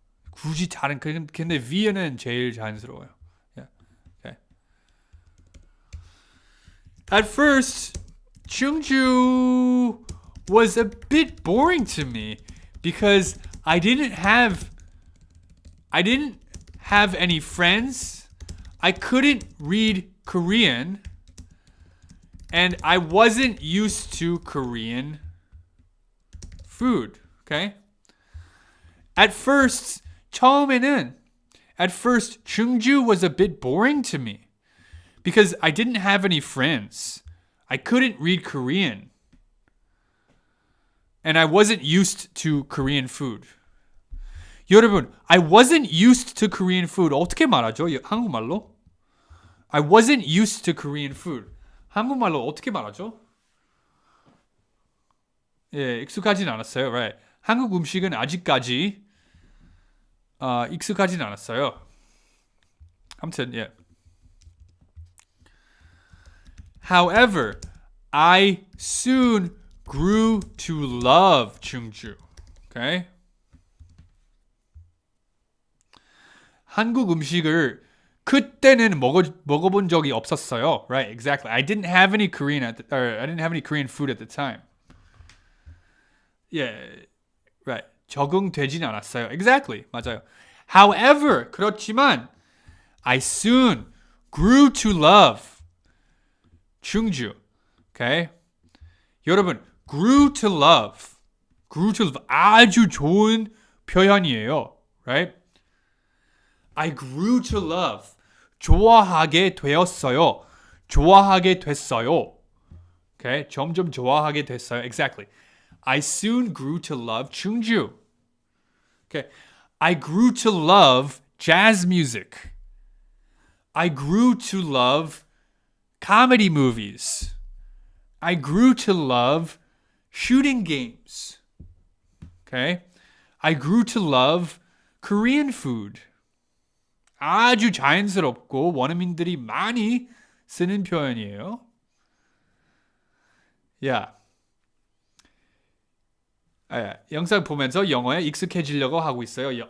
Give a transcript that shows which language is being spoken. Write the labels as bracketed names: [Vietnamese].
[Korean] 굳이 다른 근데 via는 제일 자연스러워요. [English] Yeah. Okay. At first, Chungju was a bit boring to me because I didn't have any friends. I couldn't read Korean, and I wasn't used to Korean food. Okay? At first, Chungju was a bit boring to me because I didn't have any friends. I couldn't read Korean, and I wasn't used to Korean food. 여러분, I wasn't used to Korean food. [Korean] 어떻게 말하죠? 한국말로? [English] I wasn't used to Korean food. [Korean] 한국말로 어떻게 말하죠? 예, 익숙하진 않았어요. Right. 한국 음식은 아직까지 익숙하진 않았어요. 아무튼, 예. [English] However, I soon grew to love Chungju. Okay? [Korean] 한국 음식을 그때는 먹어본 적이 없었어요. [English] Right, exactly. I didn't have any Korean food at the time. Yeah, right. [Korean] 적응되진 않았어요. [English] Exactly, 맞아요. However, 그렇지만 I soon grew to love Chungju. Okay? [Korean] 여러분, grew to love 아주 좋은 표현이에요. [English] Right? I grew to love. [Korean] 좋아하게 되었어요. 좋아하게 됐어요. Okay? 점점 좋아하게 됐어요. [English] Exactly. I soon grew to love Chungju. Okay. I grew to love jazz music. I grew to love comedy movies. I grew to love shooting games. Okay? I grew to love Korean food. [Korean] 아주 자연스럽고 원어민들이 많이 쓰는 표현이에요. [English] Yeah. [Korean] 영상 보면서 영어에 익숙해지려고 하고 있어요.